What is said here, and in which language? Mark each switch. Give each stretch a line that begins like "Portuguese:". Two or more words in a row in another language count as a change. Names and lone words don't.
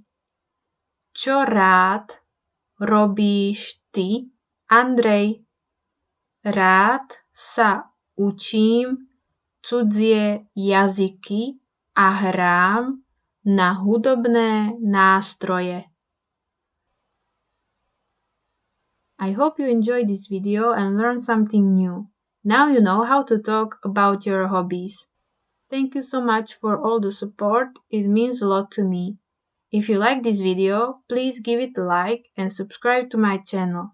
Slovak: Čo rád robíš ty, Andrej? Rád sa učím cudzie jazyky a hrám na hudobné nástroje.
English: I hope you enjoyed this video and learned something new. Now you know how to talk about your hobbies. Thank you so much for all the support, it means a lot to me. If you like this video, please give it a like and subscribe to my channel.